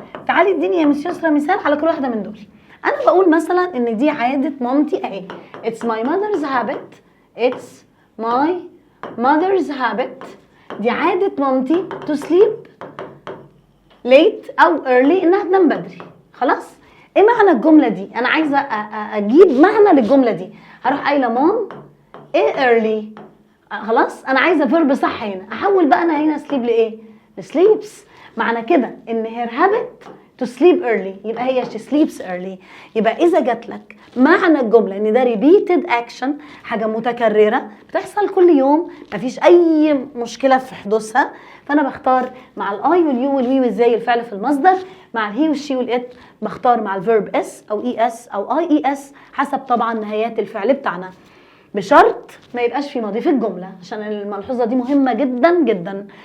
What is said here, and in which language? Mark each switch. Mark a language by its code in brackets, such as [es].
[ar] تعالي اديني يا مس يسرا مثال على كل واحده من دول. انا بقول مثلا ان دي عاده مامتي اهي، [en] it's my mother's habit، [ar] it's my mother's habit، دي عادة مامتي [en] to sleep late [ar] أو early، إنها تنام بدري. خلاص؟ إيه معنى الجملة دي؟ أنا عايزة أجيب معنى للجملة دي. هروح قايلة مام إيه early؟ خلاص؟ أنا عايزة فيرب صح هنا. أحول بقى أنا هنا sleep لإيه؟ لsleeps. معنى كده إن [en] her habit to sleep early، [ar] يبقى هي [en] she sleeps early. [ar] يبقى إذا جات لك معنى الجملة إن ده repeated action، حاجة متكررة بتحصل كل يوم، مفيش أي مشكلة في حدوثها، فأنا بختار مع الآي واليو والوي والزي الفعل في المصدر، مع الهي والشي والإت بختار مع الفيرب اس أو إي اس أو أي إي اس، حسب طبعا نهايات الفعل بتاعنا، بشرط ما يبقاش في ماضي في الجملة، عشان الملحوظة دي مهمة جدا جدا.